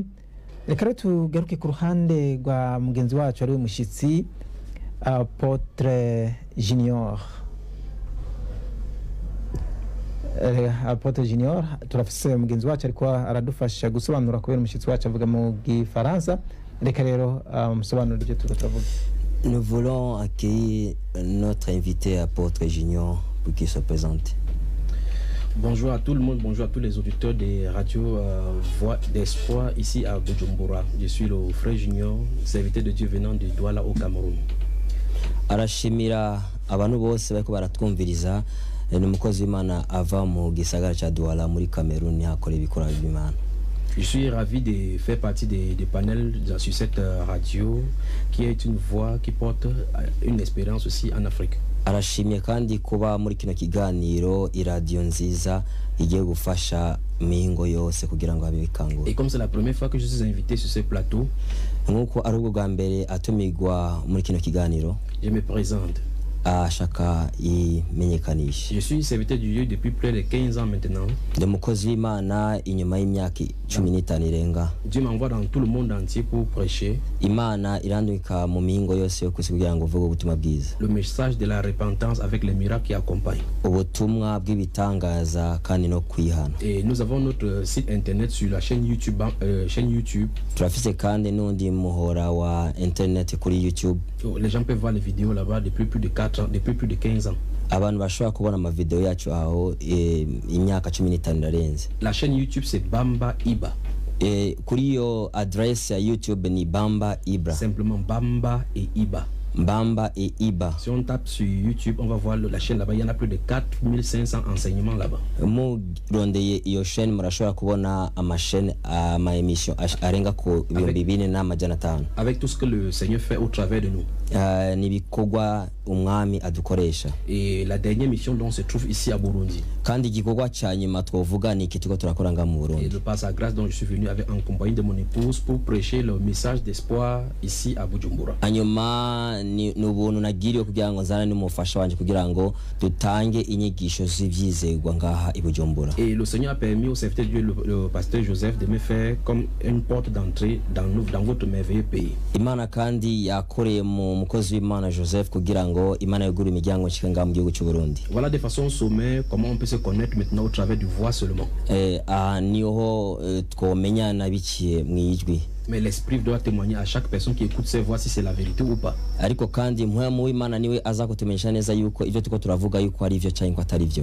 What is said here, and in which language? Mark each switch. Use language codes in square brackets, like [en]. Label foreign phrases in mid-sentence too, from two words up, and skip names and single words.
[rn] Reka rero tugaruke ku ruhande rwa mugenzi wacu ari we mushitsi Apotre Junior. Apotre Junior, turafise mugenzi wacu ariko aradufasha gusobanura kubera umushitsi wacu avuga mu Gifaransa. Reka rero musobanura ibyo turavuga. [fr] Nous voulons accueillir notre invité Apotre Junior pour qu'il se présente. Bonjour à tout le monde, bonjour à tous les auditeurs des radios Voix d'Espoir ici à Bujumbura. Je suis le frère Junior, serviteur de Dieu venant de Douala au Cameroun. [rn] Arashimira abantu bose bariko baratwumviriza, ni umukozi w'Imana ava mu gisagara ca Douala muri Cameroun akora ibikorwa by'Imana. [fr] Je suis ravi de faire partie des panels sur cette radio qui est une voix qui porte une espérance aussi en Afrique. [rn] Arashimye kandi kuba muri kino kiganiro iradio nziza igiye gufasha mihingo yose kugira ngo habe bikangura. [fr] Et comme c'est la première fois que je suis invité sur ce plateau, [rn] nkuko ari ubwo bwa mbere atumigwa muri kino kiganiro, [fr] je me présente. [rn] Ashaka imenyekanisha. [fr] Je suis serviteur du Dieu depuis près de 15 ans maintenant. [rn] Ndi mukozi w'Imana inyuma y'imyaka 15 irenga. [fr] Dieu m'envoie dans tout le monde entier pour prêcher. [rn] Imana irandwika mu mihingo yose yo kugira ngo vuga ubutumwa bwiza. [fr] Le message de la repentance avec les miracles qui accompagnent. [rn] Ubutumwa bw'ibitangaza kandi no kwihana. [fr] Et nous avons notre site internet sur la chaîne YouTube. [rn] Turafise kandi n'undi muhora wa internet kuri YouTube. [fr] Les gens peuvent voir les vidéos là-bas depuis plus de 4 ans, depuis plus de 15 ans. [rn] Abantu bashobora kubona ama video yacu aho imyaka 15 irarenze. [fr] La chaîne YouTube c'est Bamba Iba. [rn] Kuri yo adresse ya YouTube ni Bamba Ibra. [fr] Simplement Bamba et Iba. Bamba et Iba. Si on tape sur YouTube, on va voir la chaîne là-bas. Il y en a plus de 4500 enseignements là-bas. [rn] Murondeye iyo chaîne murashobora kubona ama-chaîne ama-émission arenga ku 2400. [fr] Avec tout ce que le Seigneur fait au travers de nous. [rn] Nibikorwa umwami adukoresha. [fr] Et la dernière mission dont on se trouve ici à Burundi. [rn] Kandi igikorwa ca nyuma twovuga ni iki tuko turakora nga mu Burundi. [fr] Et de par sa grâce dont je suis venu avec en compagnie de mon épouse pour prêcher le message d'espoir ici à Bujumbura. [rn] Hanyuma ni ubuntu nagiriwe kugira ngo nzana n'umufasha wanje kugira ngo dutange inyigisho z'ivyizegwa ngaha i Bujumbura. [fr] Et le Seigneur a permis au serviteur de Dieu le pasteur Joseph de me faire comme une porte d'entrée dans votre merveilleux pays. [rn] Imana kandi yakoreye mu mukozi w'Imana Joseph kugira ngo Imana yugure imiryango nshika mu gihugu cy'u Burundi. [fr] Voilà de façon sommaire comment on peut se connaître maintenant au travers du voix seulement. [rn] Niho twomenyana biciye mwijwi. [fr] Mais l'esprit doit témoigner à chaque personne qui écoute ses voix si c'est la vérité ou pas. [rn] Ariko kandi mpwemu w'Imana niwe aza kutumenyesha neza yuko ivyo tuko turavuga yuko ari ivyo cyangwa atari ivyo.